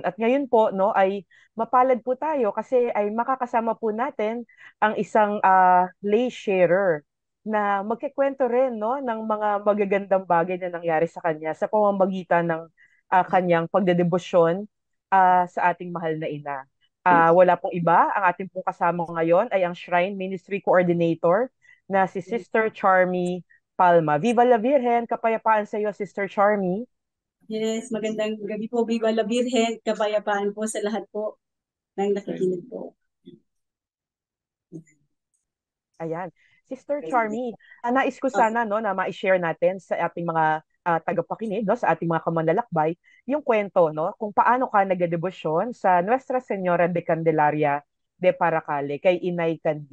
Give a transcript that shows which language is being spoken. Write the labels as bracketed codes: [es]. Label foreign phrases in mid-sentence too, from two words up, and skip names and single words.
[tl] At ngayon po, no, ay mapalad po tayo kasi ay makakasama po natin ang isang [en] lay sharer [tl] na magkikwento rin, no, ng mga magagandang bagay na nangyari sa kanya sa pamamagitan ng kanyang pagdedebosyon sa ating mahal na ina. Wala pong iba, ang ating pong kasama ngayon ay ang [en] Shrine Ministry Coordinator [tl] na si Sister Charmy Palma. [es] Viva la Virgen! [tl] Kapayapaan sa iyo, Sister Charmy. Yes, magandang gabi po. [es] Viva la Virgen! [tl] Kapayapaan po sa lahat po ng nakikinig po. Ayan. Sister Charmy, nais ko sana no, na ma-share natin sa ating mga tagapakinig, no, sa ating mga kamanlalakbay, yung kwento, no, kung paano ka nagdedebosyon sa Nuestra Señora de Candelaria de Paracale kay Inay Kandi.